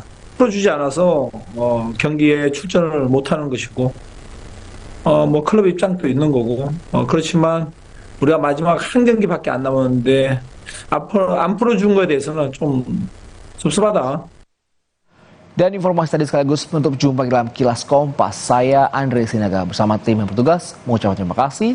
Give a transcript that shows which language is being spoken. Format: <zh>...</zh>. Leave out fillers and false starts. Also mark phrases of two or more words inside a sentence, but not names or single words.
<ko>풀어주지 않아서 경기에 출전을 못하는 것이고, 뭐 클럽 입장도 있는 거고, 그렇지만 우리가 마지막 한 경기밖에 안 남았는데 안 풀어준 거에 대해서는 좀 섭섭하다.</ko> <id>Dan informasi tadi sekaligus menutup jumpa dalam Kilas Kompas. Saya Andre Sinaga bersama tim yang bertugas mengucapkan terima kasih.</id>